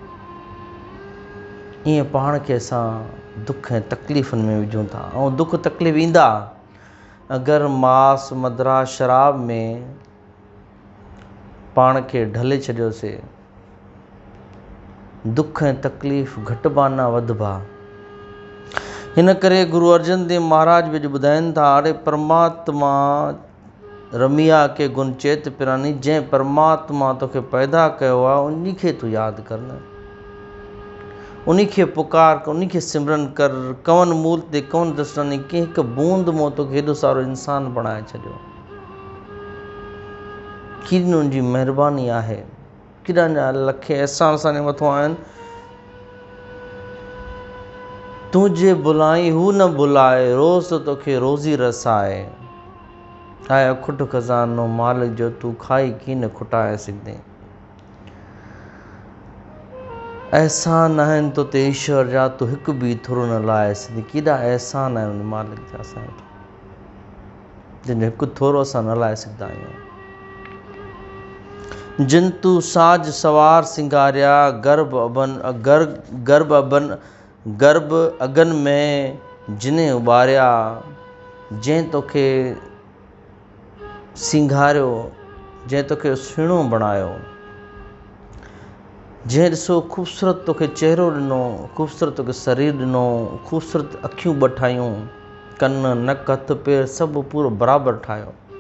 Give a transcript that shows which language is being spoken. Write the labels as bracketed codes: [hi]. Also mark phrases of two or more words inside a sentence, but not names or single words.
[sd] ईअं पाण खे असां दुख ऐं तकलीफ़ुनि में विझूं था। ऐं दुख तकलीफ़ ईंदा अगरि मांस, मदिरा, शराब में पाण खे ढले छॾियोसीं। दुख ऐं तकलीफ़ घटिबा न वधबा। हिन करे गुरु अर्जन देव महाराज बि ॿुधाइनि था, अरे परमात्मा [pa] ਰਮਿਆ ਕੇ ਗੁਣ ਚੇਤ ਪਿਰਾਨੀ, [sd] जंहिं परमात्मा तोखे पैदा कयो आहे उन खे तूं यादि कर न, उन खे पुकार कर, उन खे सिमरन कर। [pa] ਕਵਨ ਮੂਲ ਤੇ ਕਵਨ ਦ੍ਰਿਸ਼ਟਾਨੀ, [sd] कंहिं हिकु बूंद मां तोखे हेॾो सारो इंसान बणाए छॾियो। केॾी उन जी महिरबानी आहे, केॾा लखे अहसान असांजे मथां आहिनि। तुंहिंजे बुलाई हू न बुलाए, रोज़ तोखे रोज़ी रसाए। आहे अखुट खज़ानो मालिक जो, तूं खाई कीअं न खुटाए सघंदे। अहसान आहिनि तो ते ईश्वर जा, तूं हिकु बि थोरो न लाहे सघंदी। केॾा अहसान आहिनि उन मालिक जा असांजे, जंहिंजो हिकु थोरो असां न लाहे सघंदा आहियूं। [pa] ਜਿਨ ਤੂੰ ਸਾਜ ਸਵਾਰ ਸਿੰਗਾਰਿਆ, ਗਰਭ ਅਗਨ ਮੇਂ ਜਿਨੇ ਉਬਾਰਿਆ। [sd] जंहिं तोखे सिंगारियो, जंहिं तोखे सुहिणो बणायो, जंहिं ॾिसो ख़ूबसूरत तोखे चहिरो ॾिनो, ख़ूबसूरत तोखे शरीर ॾिनो, ख़ूबसूरत अखियूं ॿ ठाहियूं, कन नक हथ पेर सभु पूरो बराबरि ठाहियो।